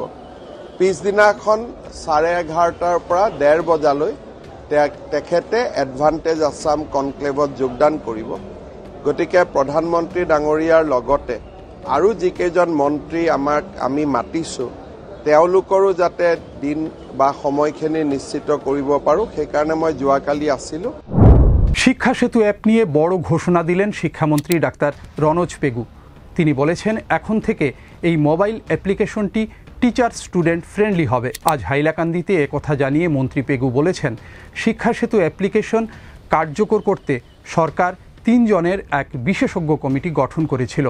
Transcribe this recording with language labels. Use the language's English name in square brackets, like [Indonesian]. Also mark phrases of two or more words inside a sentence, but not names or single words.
[Assamese] পিছদিনাখন 11:30 পৰা 1:30 বজালৈ তেখেতে এডভান্টেজ আছাম কনক্লেভত যোগদান কৰিব। গতিকে প্ৰধানমন্ত্ৰী ডাঙৰীয়াৰ লগতে আৰু যিকেইজন মন্ত্ৰী আমি মাতিছোঁ তেওঁলোকৰো যাতে দিন বা সময়খিনি নিশ্চিত কৰিব পাৰোঁ, সেইকাৰণে মই যোৱাকালি আছিলোঁ। [Bangla] শিক্ষা সেতু অ্যাপ নিয়ে বড় ঘোষণা দিলেন শিক্ষামন্ত্রী ডাক্তার রনোজ পেগু। তিনি বলেছেন, এখন থেকে এই মোবাইল অ্যাপ্লিকেশনটি [English] teacher student friendly [Bangla] হবে। আজ হাইলাকান্দিতে একথা জানিয়ে মন্ত্রী পেগু বলেছেন, শিক্ষা সেতু অ্যাপ্লিকেশন কার্যকর করতে সরকার 3 জনের এক বিশেষজ্ঞ কমিটি গঠন করেছিল।